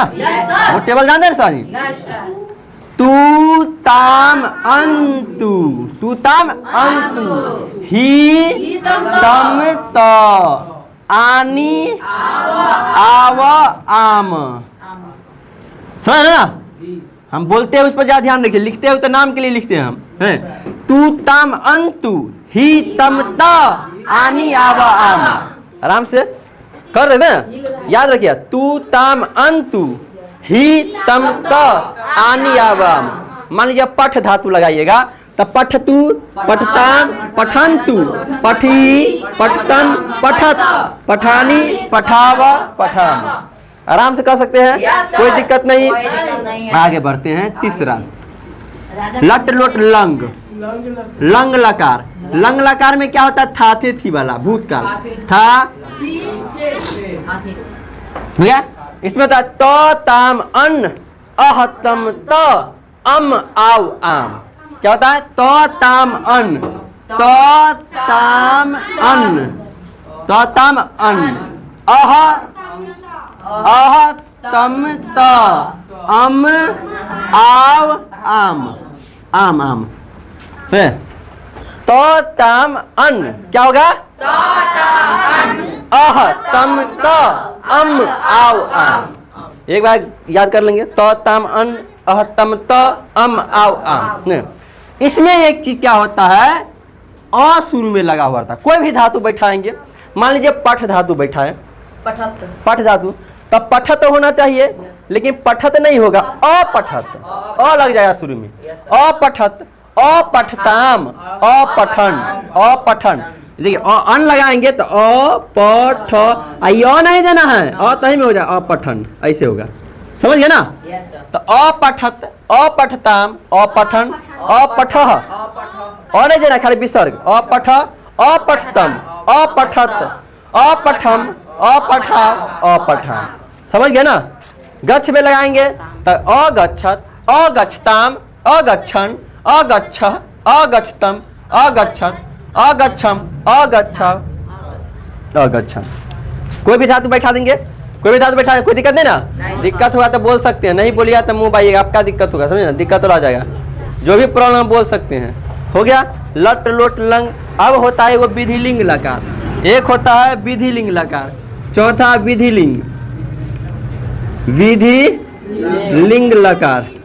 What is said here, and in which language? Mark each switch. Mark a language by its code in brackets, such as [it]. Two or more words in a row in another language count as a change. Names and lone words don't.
[hi] वो टेबल जानते हैं सानी? [sa] तू ताम अंतु, तू ताम अंतु, ही तम त, आनी आव आम। [hi] समझ ना? हम बोलते हैं उस पर ज्यादा ध्यान रखिए, लिखते हो तो नाम के लिए लिखते हैं हम, हैं? [sa] तू ताम अंतु, ही तम त, आनी आव आम। [hi] आराम से कर रहे ना, याद रखिए [sa] तू ताम अंतु, ही तम त, आनी आव आम। [hi] मान लीजिए पठ धातु लगाइएगा तो [sa] पठतु, पठताम, पठंतु, पठी, पठतन, पठत, पठानी, पठाव, पठाम। [hi] आराम से कर सकते हैं, कोई दिक्कत नहीं। आगे बढ़ते हैं तीसरा, लट लोट लंग, लंग लकार। लंग लकार में क्या होता है? था थे थी वाला भूतकाल, था भैया। इसमें होता है [sa] तो ताम अन, अह तम त, अम आव आम। [hi] क्या होता है? [sa] तो ताम अन, तो ताम अन, तो ताम अन, अह तम त, अम आव आम, [hi] आम आम है। [sa] तो ताम अन [hi] क्या होगा? [sa] अह तम त, अम आव आम। [hi] एक बार याद कर लेंगे, [sa] तो ताम अन, अह तम त, अम आव आम। [hi] इसमें एक चीज क्या होता है? अ शुरू में लगा हुआ था। कोई भी धातु बैठाएंगे, मान लीजिए पठ धातु बैठा है, पठ धातु, तब पठत होना चाहिए, लेकिन पठत नहीं होगा, अपठत, अ लग जाएगा शुरू में, [sa] अपठत, अपठताम, अपठन, अपठन। [hi] देखिए अन लगाएंगे तो अपठ, अ नहीं देना है, अ तही में हो जाए अपठन, ऐसे होगा। समझ गए ना? तो [sa] अपठत, अपठताम, अपठन, अपठः, [hi] और नहीं देना खाली विसर्ग, [sa] अपठ, अपठतम, अपठत, अपठम, अपठा, अपठा। [hi] समझ गए ना? गच्छ में लगाएंगे तो [sa] अगच्छत, अगच्छताम, अगच्छन, अगच्छ, अगच्छतम, अगच्छत, अगच्छम, अगच्छ, अगच्छन। [hi] कोई भी धातु बैठा देंगे, कोई भी धातु बैठा, कोई दिक्कत नहीं ना? दिक्कत होगा तो बोल सकते हैं, नहीं बोलिएगा तो मुंह बाइएगा, आपका दिक्कत होगा, समझे ना? दिक्कत तो आ जाएगा, जो भी प्रॉब्लम बोल सकते हैं। हो गया लट लोट लंग। अब होता है वो विधिलिंग लकार, एक होता है विधिलिंग लकार, चौथा विधिलिंग, विधि लिंग लकार।